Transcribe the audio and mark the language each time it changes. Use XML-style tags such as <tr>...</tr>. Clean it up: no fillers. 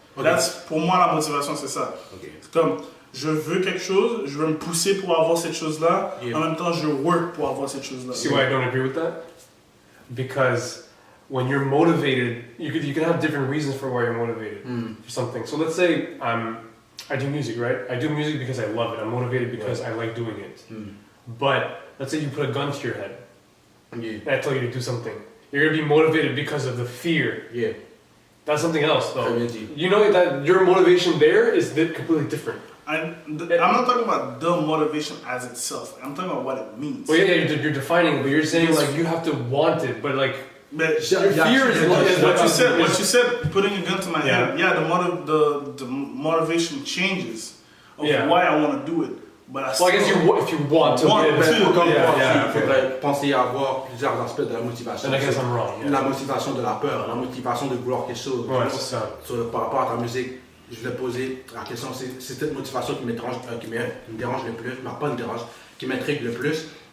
<fr>That's, pour moi, la motivation, c'est ça. C'est comme, je veux quelque chose, je veux me pousser pour avoir cette chose-là, en même temps, je work pour avoir cette chose-là.</fr> <en>See why I don't agree with that? Because when you're motivated, you can have different reasons for why you're motivated for something. So let's say I do music, right? I do music because I love it. I'm motivated because I like doing it. But let's say you put a gun to your head. And I tell you to do something. You're going to be motivated because of the fear. Yeah. That's something else, though. You know that your motivation there is completely different. I'm not talking about the motivation as itself. I'm talking about what it means. Well, you're defining it, but you're saying like you have to want it, but like but your fear is what you said. Putting a gun to my head. Yeah, the motivation changes of why I want to do it. But I guess if you want to.</en> <fr>Il faudrait penser à avoir plusieurs aspects de la motivation.</fr> <en>And I guess I'm wrong.</en> <fr>La motivation de la peur, la motivation de vouloir quelque chose. Ouais, c'est ça. Par rapport à ta musique, je voulais poser la question, c'est cette motivation qui me dérange le plus, mais pas me dérange, qui m'intrigue le plus.</fr>